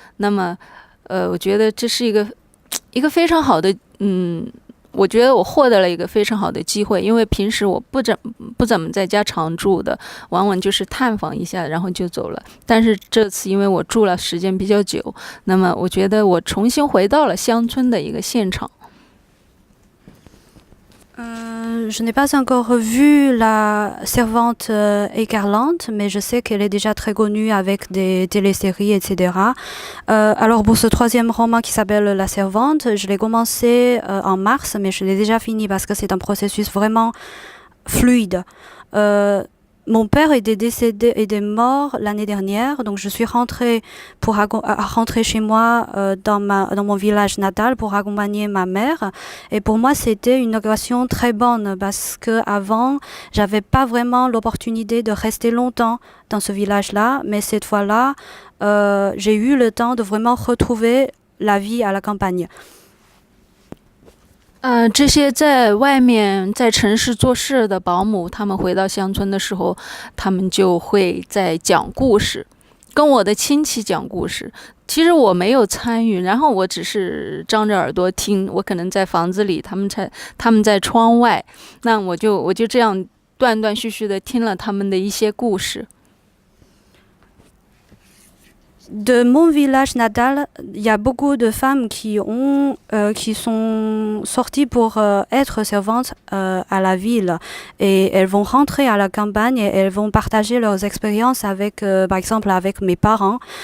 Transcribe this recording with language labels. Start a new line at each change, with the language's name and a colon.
Chinese: 那么，我觉得这是一个非常好的，我觉得我获得了一个非常好的机会，因为平时我不怎么在家常住的，往往就是探访一下，然后就走了。但是这次因为我住了时间比较久，那么我觉得我重新回到了乡村的一个现场。
French: Je n'ai pas encore vu La Servante écarlate, mais je sais qu'elle est déjà très connue avec des téléséries, etc. Alors pour ce 3e roman qui s'appelle La Servante, je l'ai commencé en mars, mais je l'ai déjà fini parce que c'est un processus vraiment fluide. Mon père était mort l'année dernière, donc je suis rentrée chez moi dans mon village natal pour accompagner ma mère. Et pour moi, c'était une occasion très bonne parce que avant, j'avais pas vraiment l'opportunité de rester longtemps dans ce village-là, mais cette fois-là, j'ai eu le temps de vraiment retrouver la vie à la campagne.
Chinese: 这些在外面在城市做事的保姆，他们回到乡村的时候，他们就会在讲故事，跟我的亲戚讲故事。其实我没有参与，然后我只是张着耳朵听。我可能在房子里，他们在窗外，那我就这样断断续续的听了他们的一些故事。
French: De mon village natal, il y a beaucoup de femmes qui sont sorties pour être servantes à la ville, et elles vont rentrer à la campagne et elles vont partager leurs expériences avec, par exemple, avec mes parents.